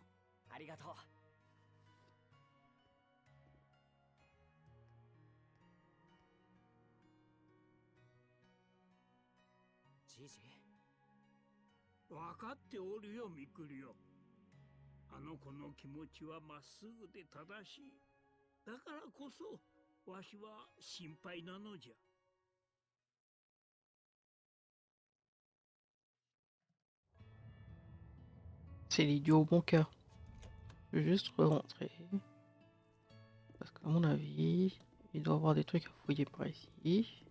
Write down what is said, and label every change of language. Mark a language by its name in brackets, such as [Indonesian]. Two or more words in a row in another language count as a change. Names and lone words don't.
[Japanese] ありがとう。じいじ、分かっておるよ、ミクリオ。あの子の気持ちはまっすぐで正しい。だからこそわしは心配なのじゃ。 [French] C'est l'idiot au bon cœur. Je vais juste rentrer. Parce qu'à mon avis, il doit y avoir des trucs à fouiller par ici.